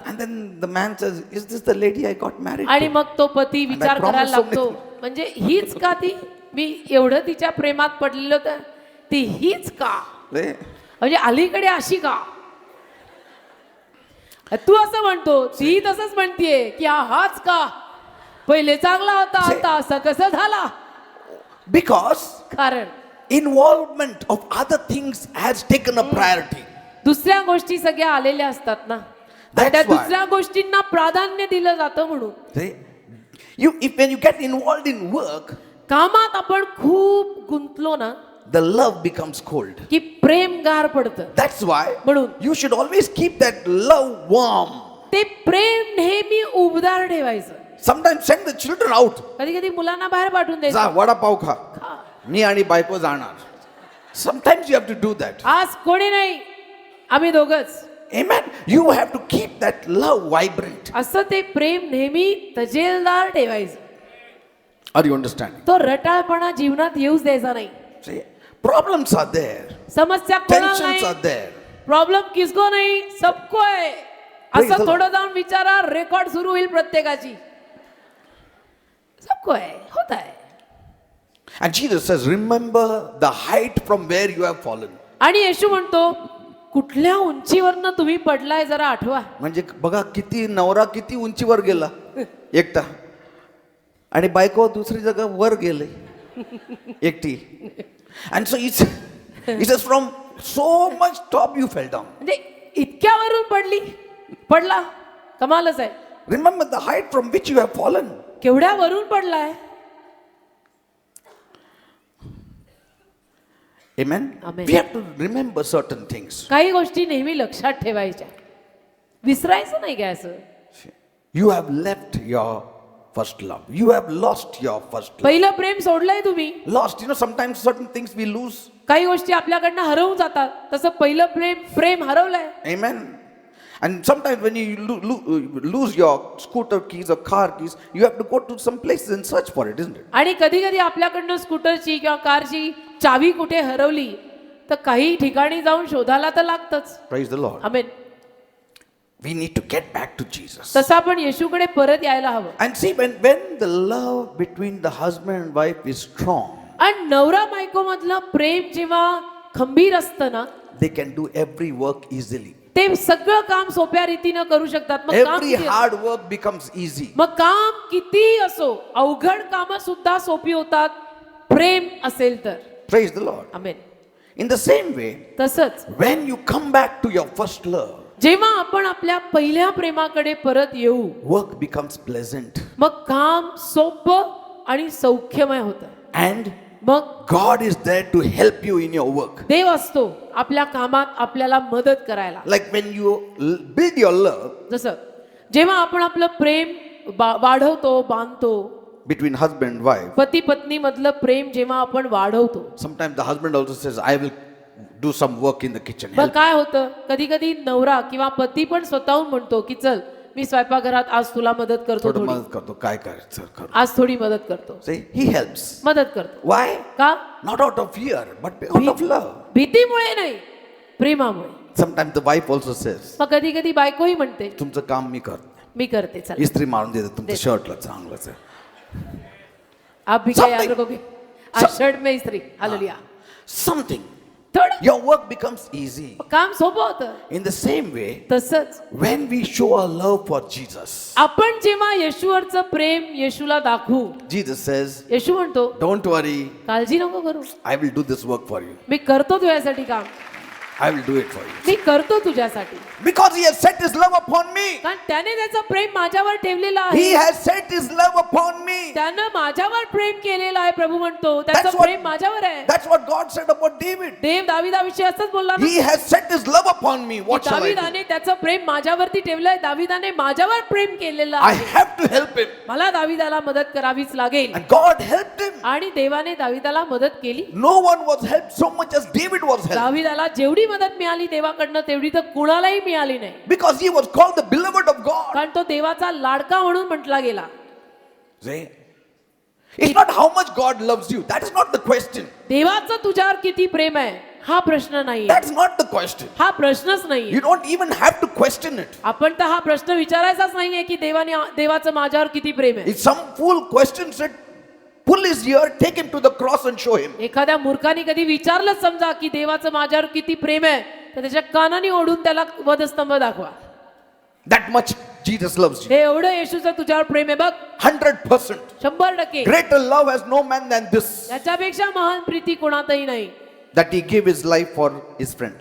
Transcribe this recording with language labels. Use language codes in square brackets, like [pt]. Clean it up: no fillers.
[en] And then the man says, "Is this the lady I got married [mr] आणि [en] to?" [mr] मग तो पती विचार [en] promised [mr] करायला [en] so [mr] लागतो, म्हणजे हीच का ती? मी एवढं तिच्या प्रेमात पडलेलो तर ती हीच का? Eh? म्हणजे अलीकडे अशी का? तू असं म्हणतो, ती तसंच म्हणतीये की हाच का? पहिले चांगला होता, आता असं कसं झाला? [en] Because [mr] कारण [en] involvement of other things has taken a priority. [mr] दुसऱ्या गोष्टी सगळ्या आलेल्या असतात ना. [en] That's [mr] त्या [en] why. [mr] दुसऱ्या गोष्टींना प्राधान्य दिलं जातं म्हणून. [en] See? When you get involved in work, [mr] कामात आपण खूप गुंतलो ना [en] the love becomes cold. [mr] की प्रेम गार पडतं. [en] That's why [mr] म्हणून [en] you should always keep that love warm. [mr] ते प्रेम नेहमी उबदार ठेवायचं. [en] Sometimes send the children out. [mr] कधी कधी मुलांना बाहेर पाठवून जा द्यायचं. वडापाव खा. मी आणि बायको जाणार. [en] Sometimes you have to do that. [mr] आज कोणी नाही, आम्ही दोघच. [en] Amen. You have to keep that love vibrant. [mr] असं ते प्रेम नेहमी तजेलदार ठेवायचं. [en] Are you understanding? [mr] तो रटाळपणा जीवनात येऊच द्यायचा नाही. [en] See, problems are there. [mr] समस्या कोणाला [en] Tensions [mr] नाही. [en] are there. [mr] प्रॉब्लेम किसको नाही, सबको आहे. [en] Praise the [mr] असं [en] Lord. [mr] थोडं जाऊन विचारा, रेकॉर्ड सुरू होईल प्रत्येकाची. [hi] सबको आहे, होता है. [en] And Jesus says, remember the height from where you have fallen. [mr] आणि येशू म्हणतो, कुठल्या उंचीवरनं तुम्ही पडलाय जरा आठवा. म्हणजे बघा किती नवरा किती उंचीवर गेला एकटा आणि बायको दुसरी जागा वर गेले एकटी. [en] And so he says from so much top you fell down. [mr] म्हणजे इतक्यावरून पडला, कमालच आहे. [en] Remember the height from which you have fallen. [mr] केवढ्या वरून पडलाय. [en] Amen. Amen. We have to remember certain things. [mr] काही गोष्टी नेहमी लक्षात ठेवायच्या, विसरायचं नाही काय असं. [en] You have left your first love. You have lost your first love. [mr] पहिलं प्रेम सोडलंय तुम्ही. [en] Lost. Sometimes certain things we lose. [mr] काही गोष्टी आपल्याकडनं हरवून जातात. तसं पहिलं प्रेम हरवलंय. [en] Amen. And sometimes when you lose your scooter keys or car keys, you have to go to some places and search for it, isn't it? [mr] आणि कधी कधी आपल्याकडनं स्कूटरची किंवा कारची चावी कुठे हरवली तर काही ठिकाणी जाऊन शोधायला तर लागतच. [en] Praise the Lord. [mr] Amen. [en] We need to get back to Jesus. [mr] तसं आपण येशूकडे परत यायला हवं. [en] And see, when the love between the husband and wife is strong, [mr] आणि नवरा बायको मधलं प्रेम जेव्हा खंबीर असतं ना, [en] they can do every work easily. [mr] ते सगळं काम सोप्या रीतीनं करू शकतात. मग काम [en] Every [mr] किती असो, [en] hard work becomes easy. [mr] मग काम किती असो, अवघड काम सुद्धा सोपी होतात प्रेम असेल तर. [en] Praise the Lord. [mr] Amen. [en] In the same way, [mr] तसंच [en] when you come back to your first love, [mr] जेव्हा आपण आपल्या पहिल्या प्रेमाकडे परत येऊ, [en] work becomes pleasant. [mr] मग काम सोपं आणि सौख्यमय होतं. [en] And [mr] मग [en] God is there to help you in your work. [mr] देव असतो आपल्या कामात आपल्याला मदत करायला. [en] Like when you build your love [mr] जसं जेव्हा आपण आपलं प्रेम वाढवतो, बांधतो, [en] between husband and wife, [mr] पती पत्नी मधलं प्रेम जेव्हा आपण वाढवतो, [en] sometimes the husband also says, I will do some work in the kitchen. [mr] मग [en] Help. [mr] काय होतं, कधी कधी नवरा किंवा पती पण स्वतःहून म्हणतो की चल मी स्वयंपाकघरात आज तुला मदत करतो, थोडं थोडी मदत करतो काय करायचं करू. आज थोडी मदत करतो. [en] See, he helps. [mr] मदत करतो. [en] Why? [mr] का? [en] Not out of fear, but out of love. [mr] भीतीमुळे नाही, प्रेमामुळे. [en] Sometimes the wife also says, [mr] मग कधी कधी बायकोही म्हणते तुमचं काम मी करतो. मी करते, चल इस्त्री मारून देते तुमच्या शर्टला चांगलंच आहे. [hi] आप भी क्या याद [en] Something. [hi] रखोगे, आज शर्ट में इस्त्री. [mr] हालेलुया. [en] Something. [mr] थोडं [en] Your work becomes easy. [mr] काम सोपं होतं. [en] In the same way, [mr] तसंच [en] when we show our love for Jesus, [mr] आपण जेव्हा येशूवरचं प्रेम येशूला दाखवू, [en] Jesus says, [mr] येशू म्हणतो [en] don't worry, [mr] काळजी नको करू, [en] I will do this work for you. [mr] मी करतो तुझ्यासाठी काम. [en] I will do it for you. [mr] मी करतो तुझ्यासाठी. [en] Because he has set his love upon me. [mr] कारण त्याने त्याचं प्रेम माझ्यावर ठेवलेलं [en] He [mr] आहे. [en] has set his love upon me. [mr] त्यानं माझ्यावर प्रेम केलेलं आहे. प्रभू म्हणतो त्याचं [en] That's what- [mr] प्रेम माझ्यावर आहे. [en] That's what God said about David. [mr] देव दाविदाविषयी असंच बोलला ना, [en] He has set his love upon me. [mr] की [en] What shall I do? [mr] दाविदाने त्याचं प्रेम माझ्यावरती ठेवलंय. दाविदाने माझ्यावर प्रेम केलेलं [en] I [mr] आहे. [en] have to help him. [mr] मला दाविदाला मदत करावीच लागेल. [en] And God helped him. [mr] आणि देवाने दाविदाला मदत केली. [en] No one was helped so much as David was helped. [mr] दाविदाला जेवढी मदत मिळाली देवाकडनं तेवढी तर कुणालाही मिळाली नाही. [en] Because he was called the beloved of God. [mr] कारण तो देवाचा लाडका म्हणून म्हटला गेला. [en] See? It's not how much God loves you. That is not the question. [mr] देवाचं तुझ्यावर किती प्रेम आहे हा प्रश्न नाही. [en] That's not the question. [mr] हा प्रश्नच नाही. [en] You don't even have to question it. [mr] आपण तर हा प्रश्न विचारायचाच नाहीये की देवाचं माझ्यावर किती प्रेम आहे. [en] If some fool questions it, pull his ear, take him to the cross and show him. [mr] एखाद्या मूर्खाने कधी विचारलं समजा की देवाचं माझ्यावर किती प्रेम आहे तर त्याच्या कानाने ओढून त्याला वधस्तंभ दाखवा. [en] That much Jesus loves you. [mr] हे एवढं येशूचं तुझ्यावर प्रेम आहे बघ. [en] 100%. [mr] 100%. [en] Greater love has no man than this, [mr] याच्यापेक्षा महान प्रीती कोणातही नाही [en] that he gave his life for his friends.